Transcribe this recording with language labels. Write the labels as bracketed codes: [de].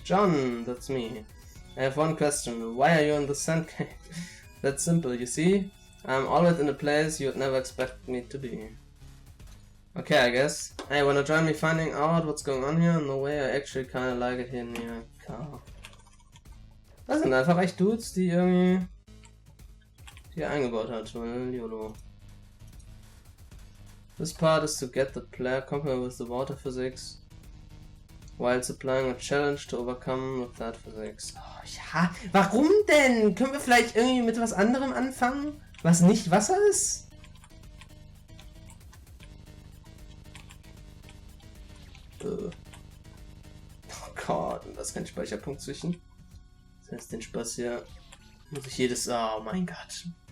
[en] John, that's me. I have one question. Why are you in the sand cave? That's simple, you see? I'm always in a place you'd never expect me to be. Okay, I guess. Hey, wanna join me finding out what's going on here? No way, I actually kinda like it here near car. [de] Das sind einfach echt Dudes, die irgendwie hier eingebaut hat, weil YOLO. [en] This part is to get the player comfortable with the water physics while supplying a challenge to overcome with that physics. [de] Oh, ja, warum denn? Können wir vielleicht irgendwie mit was anderem anfangen, was nicht Wasser ist? Oh Gott, und da ist kein Speicherpunkt zwischen. Das heißt, den Spaß hier muss ich jedes... Oh mein Gott.